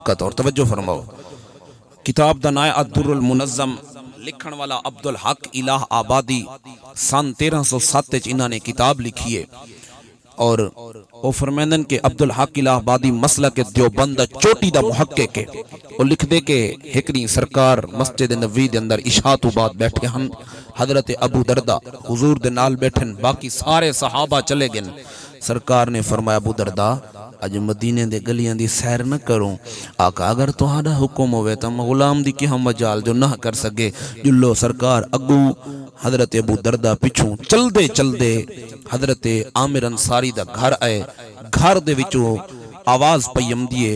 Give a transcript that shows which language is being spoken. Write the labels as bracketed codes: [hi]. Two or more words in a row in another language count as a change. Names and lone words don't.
[pa] اور توجہ فرماؤ، کتاب دا نام الدر المنظم، لکھن والا عبدالحق الہ آبادی، سن 1307 انہوں نے کتاب لکھی ہے، اور وہ فرمیندن کہ عبدالحق الہ آبادی مسلک دیوبند چوٹی دا محقق ہے۔ وہ لکھ دے کہ ہکڑی سرکار مسجد نبوی دے اندر عشاء تو بعد بیٹھے ہن، حضرت ابو دردہ حضور دے نال بیٹھن، باقی سارے صحابہ چلے گئے۔ سرکار نے فرمایا ابو دردہ اج مدینے دے گلیاں دی سیر نہ کروں، آقا اگر تہاڈا حکم ہوئے تو غلام دی کی ہم مجال جو نہ کر سکے۔ جلو سرکار اگو، حضرت ابو دردہ پچھوں چل دے حضرت عامر انصاری دا گھر آئے، گھر دے وچوں آواز پیم دیے۔